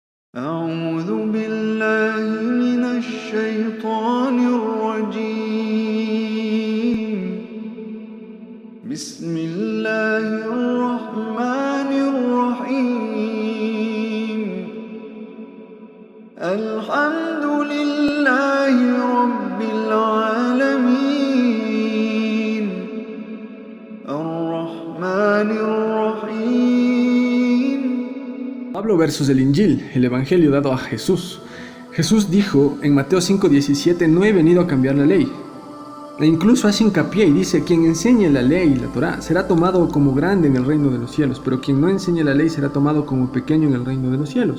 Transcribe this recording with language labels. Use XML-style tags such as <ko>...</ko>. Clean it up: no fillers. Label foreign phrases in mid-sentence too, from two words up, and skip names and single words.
<ar>أعوذ بالله من الشيطان الرجيم بسم الله الرحمن الرحيم الحمد لله رب العالمين الرحمن الرحيم.</ar> <es>Pablo versus el Injil, el Evangelio dado a Jesús. Jesús dijo en Mateo 5:17, no he venido a cambiar la ley. E incluso hace hincapié y dice, quien enseñe la ley y la Torá será tomado como grande en el reino de los cielos, pero quien no enseñe la ley será tomado como pequeño en el reino de los cielos.</es>